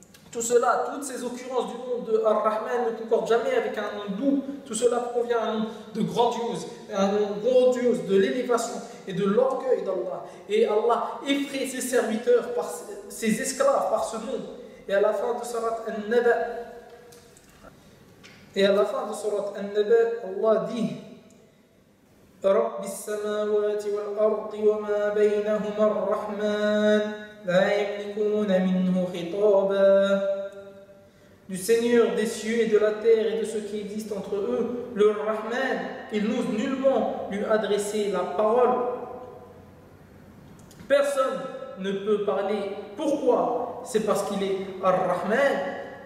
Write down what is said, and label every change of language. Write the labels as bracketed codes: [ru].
[fr] Tout cela, toutes ces occurrences du monde de Ar-Rahman ne concordent jamais avec un nom doux. Tout cela provient d'un nom de grandiose, un nom grandiose de l'élévation et de l'orgueil d'Allah. Et Allah effraie ses serviteurs, par ses esclaves par ce nom. Et à la fin de Surat An-Naba, Allah dit: [ar] رب السماوات والأرض وما بينهما الرحمن لا يملكون منه خطابا. [fr] Du Seigneur des cieux et de la terre et de ce qui existe entre eux, le Rahman, il n'ose nullement lui adresser la parole. Personne ne peut parler. Pourquoi? C'est parce qu'il est Ar-Rahman.